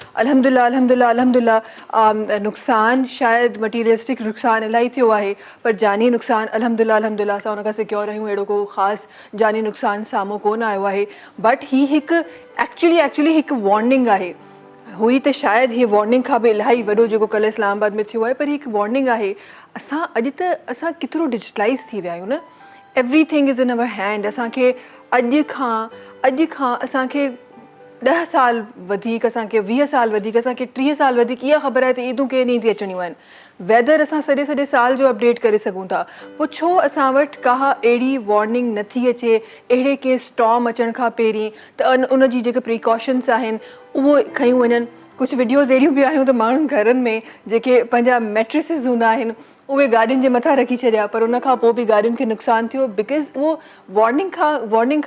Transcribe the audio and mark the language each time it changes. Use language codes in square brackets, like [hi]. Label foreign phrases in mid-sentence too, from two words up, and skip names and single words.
[sd] अल्हम्दुलिल्लाह नुक़सानु शायदि मटीरियलिस्टिक नुक़सानु इलाही थियो आहे पर जानी नुक़सानु अल्हम्दुलिल्लाह असां हुन खां सिक्योर आहियूं अहिड़ो को ख़ासि जानी नुक़सानु साम्हूं कोन आयो आहे बट ही हिकु एक्चुअली हिकु वॉर्निंग आहे हुई त शायदि हीअ वॉर्निंग खां बि इलाही वॾो जेको कल्ह इस्लामाबाद में थियो आहे पर हिकु वॉर्निंग आहे असां केतिरो डिजिटलाइज़ थी विया आहियूं न [en] everything is in our hand [sd] असांखे अॼु खां असांखे 10 साल वधीक असांखे 20 साल वधीक असांखे 30 साल वधीक इहा ख़बर आहे त ईदूं कंहिं ॾींहुं थी अचणियूं आहिनि वेदर असां सॼे साल जो अपडेट करे सघूं था पोइ छो असां वटि का अहिड़ी वॉर्निंग नथी अचे अहिड़े कंहिं स्टॉर्म अचण खां पहिरीं त उन जी जेके प्रिकॉशन्स आहिनि उहो खयूं वञनि कुझु वीडियोज़ अहिड़ियूं बि आहियूं त माण्हुनि घरनि में जेके पंहिंजा मैट्रिसिस हूंदा आहिनि उहे गाॾियुनि जे मथां रखी छॾिया पर उन खां पोइ बि गाॾियुनि खे नुक़सानु थियो बिकॉज़ उहो वॉर्निंग